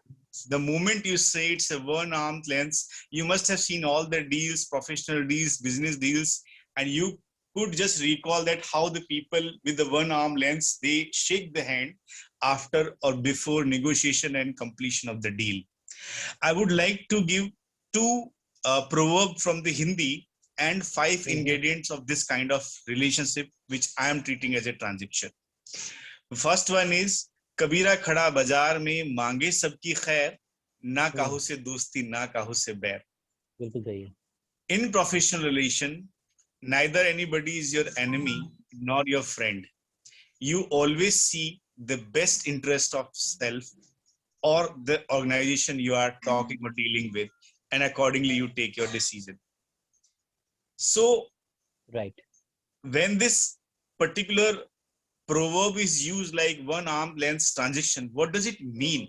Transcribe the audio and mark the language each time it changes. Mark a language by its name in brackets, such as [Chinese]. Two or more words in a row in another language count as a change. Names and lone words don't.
[English] The moment you say it's a one arm's length, you must have seen all the deals, professional deals, business deals, and you could just recall that how the people with the one arm length, they shake the hand after or before negotiation and completion of the deal. I would like to give two proverbs from the Hindi and 5 ingredients of this kind of relationship, which I am treating as a transaction. The first one is, [Hindi] कबीरा खड़ा बाज़ार में माँगे सबकी ख़ैर, ना काहू से दोस्ती, ना काहू से बैर. [English] In professional relation, neither anybody is your enemy nor your friend. You always see the best interest of self or the organization you are talking or dealing with, and accordingly you take your decision. So, when this particular proverb is used like one arm length transaction, what does it mean?